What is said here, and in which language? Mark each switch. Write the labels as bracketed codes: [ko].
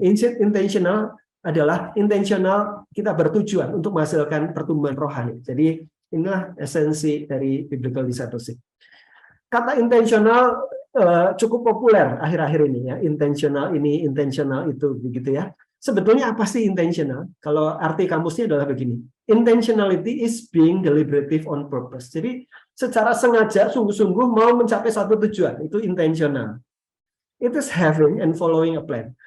[id] Intentional adalah intentional, kita bertujuan untuk menghasilkan pertumbuhan rohani. Jadi inilah esensi dari biblical discipleship. Kata intentional cukup populer akhir-akhir ini ya, intentional ini, intentional itu, begitu ya. Sebetulnya apa sih intentional? Kalau arti kamusnya adalah begini. [en] Intentionality is being deliberative on purpose. [id] Jadi secara sengaja, sungguh-sungguh mau mencapai satu tujuan, itu intentional. [en] It is having and following a plan.